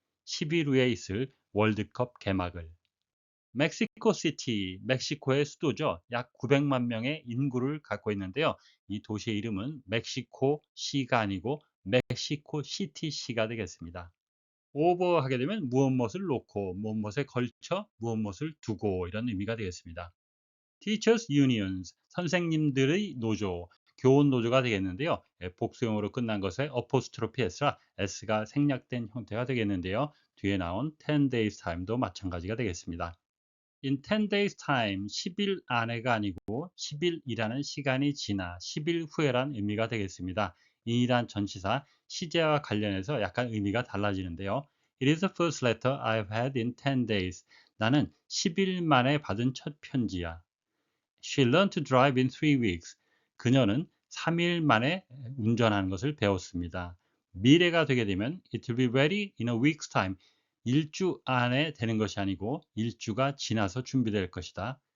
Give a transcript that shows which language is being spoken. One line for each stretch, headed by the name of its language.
Korean: 10일 후에 있을 월드컵 개막을. 멕시코 시티, 멕시코의 수도죠. 약 900만 명의 인구를 갖고 있는데요. 이 도시의 이름은 멕시코 시가 아니고 멕시코 시티시가 되겠습니다. 오버하게 되면 무엇무엇을 놓고, 무엇무엇에 걸쳐, 무엇무엇을 두고 이런 의미가 되겠습니다. Teachers Unions, 선생님들의 노조, 교원 노조가 되겠는데요. 복수형으로 끝난 것에 어포스트로피 S라 S가 생략된 형태가 되겠는데요. 뒤에 나온 10 days time도 마찬가지가 되겠습니다.
English: In 10 days time,
Korean: 10일 안에가 아니고 10일이라는 시간이 지나 10일 후에란 의미가 되겠습니다. in이란 전치사, 시제와 관련해서 약간 의미가 달라지는데요.
English: It is the first letter I've had in 10 days.
Korean: 나는 10일 만에 받은 첫 편지야.
English: She learned to drive in 3 weeks.
Korean: 그녀는 3일 만에 운전하는 것을 배웠습니다. 미래가 되게 되면
English: it will be ready in a week's time.
Korean: 일주 안에 되는 것이 아니고 일주가 지나서 준비될 것이다.